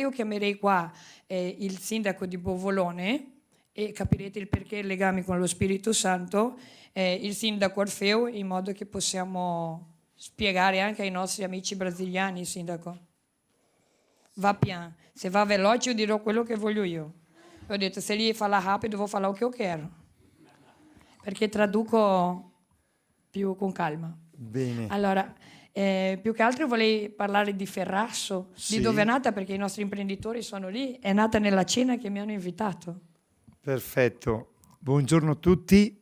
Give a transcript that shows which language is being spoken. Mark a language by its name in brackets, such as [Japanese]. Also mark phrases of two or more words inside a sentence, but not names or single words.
[Italian] Io chiamerei qua il sindaco di Bovolone, e capirete il perché il legame con lo Spirito Santo, il sindaco Orfeo, in modo che possiamo spiegare anche ai nostri amici brasiliani, sindaco. Va piano, se va veloce io dirò quello che voglio io. Ho detto, se lì parla rapido [Portuguese] vou falar o [Italian] che io quero, perché traduco più con calma. Bene. Allora, più che altro vorrei parlare di Ferrasso, sì. Di dove è nata, perché i nostri imprenditori sono lì. È nata nella cena che mi hanno invitato. Perfetto, buongiorno a tutti.